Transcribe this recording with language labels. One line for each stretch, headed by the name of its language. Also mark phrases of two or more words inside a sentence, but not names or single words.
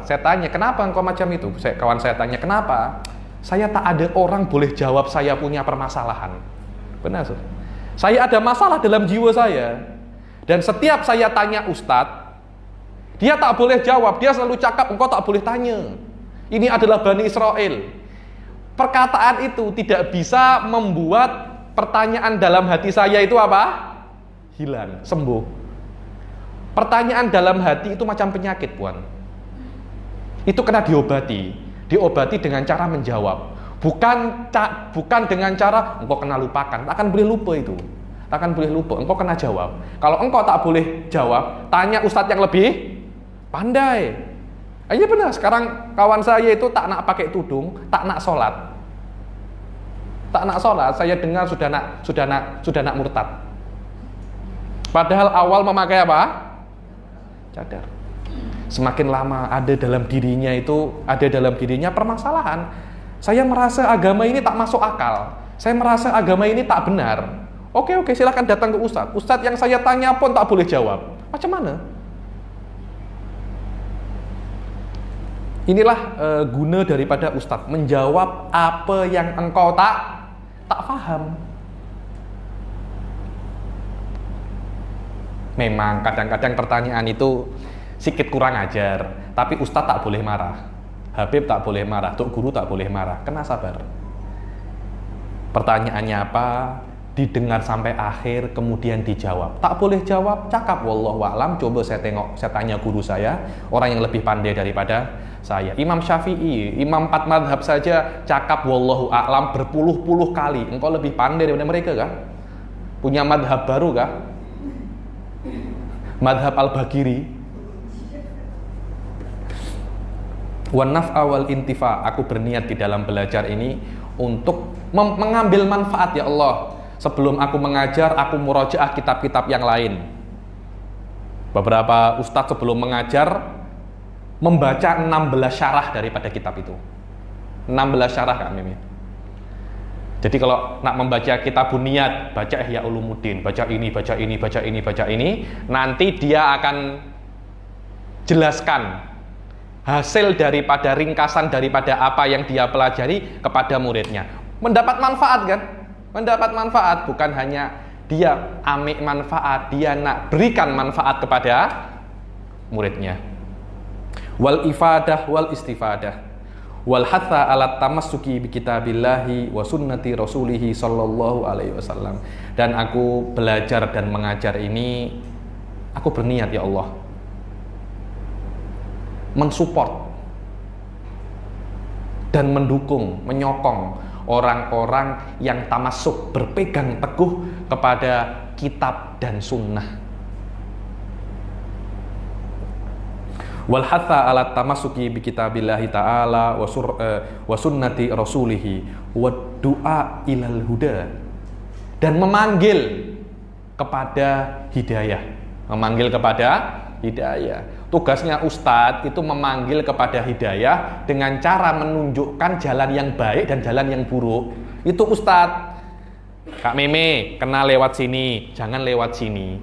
Malay: Saya tanya, kenapa engkau macam itu? Kawan saya tanya, kenapa? Saya tak ada orang boleh jawab saya punya permasalahan. Benar, so? Saya ada masalah dalam jiwa saya. Dan setiap saya tanya ustadz, dia tak boleh jawab. Dia selalu cakap, engkau tak boleh tanya.
Indonesian: Ini adalah Bani Israel. Perkataan itu tidak bisa membuat pertanyaan dalam hati saya itu apa? Hilang, sembuh.
Malay: Pertanyaan dalam hati itu macam penyakit, Puan. Itu kena diobati.
Indonesian: Diobati dengan cara menjawab.
Malay: Bukan dengan cara engkau kena lupakan. Tak akan boleh lupa itu. Tak akan boleh lupa. Engkau kena jawab. Kalau engkau tak boleh jawab, tanya ustadz yang lebih pandai. Iya benar, sekarang kawan saya itu tak nak pakai tudung, tak nak sholat. Tak nak sholat, saya dengar sudah nak murtad.
Indonesian: Padahal awal memakai apa? Cadar. Semakin lama ada dalam dirinya permasalahan.
Malay: Saya merasa agama ini tak masuk akal. Saya merasa agama ini tak benar.
Indonesian: Oke, silakan datang ke ustadz.
Malay: Ustadz yang saya tanya pun tak boleh jawab. Macam mana? Inilah guna daripada ustadz, menjawab apa yang engkau tak faham. Memang kadang-kadang pertanyaan itu sedikit kurang ajar, tapi ustadz tak boleh marah, Habib tak boleh marah, tuk guru tak boleh marah. Kena sabar. Pertanyaannya apa?
Indonesian: Didengar sampai akhir, kemudian dijawab.
Malay: Tak boleh jawab, cakap
Arabic: والله أعلم.
Indonesian: Coba saya tanya guru saya, orang yang lebih pandai daripada saya.
Malay: Imam Syafi'i, imam 4 madhab saja cakap
Arabic: والله أعلم
Malay: berpuluh-puluh kali. Engkau lebih pandai daripada mereka kah? Punya madhab baru kah? Madhab al-Bagiri.
Arabic: والنفع والانتفاع.
Indonesian: Aku berniat di dalam belajar ini untuk mengambil manfaat, ya Allah. Sebelum aku mengajar, aku murojaah kitab-kitab yang lain. Beberapa ustadz sebelum mengajar membaca 16 syarah daripada kitab itu. 16 syarah Kak Mimi.
Malay: Jadi kalau nak membaca kitab Buniyat, baca Ihya Ulumuddin, baca ini, baca ini, baca ini, baca ini, nanti dia akan jelaskan hasil daripada ringkasan daripada apa yang dia pelajari kepada muridnya.
Indonesian: Mendapat manfaat kan?
Malay: Mendapat manfaat, bukan hanya dia ambil manfaat, dia nak berikan manfaat kepada muridnya.
Arabic: والإفادة والاستفادة والحث على التمسك بكتاب الله وسنة رسوله صلى الله عليه وسلم.
Indonesian: Dan aku belajar dan mengajar ini, aku berniat, ya Allah, mensupport dan mendukung, menyokong orang-orang yang tamasuk, berpegang teguh kepada kitab dan sunnah.
Arabic: والحث على التمسك بكتاب الله تعالى وسنة رسوله والدعاء إلى الهدى,
Indonesian: dan memanggil kepada hidayah, memanggil kepada hidayah. Tugasnya ustadz itu memanggil kepada hidayah dengan cara menunjukkan jalan yang baik dan jalan yang buruk. Itu ustadz. Kak Meme, kena lewat sini, jangan lewat sini.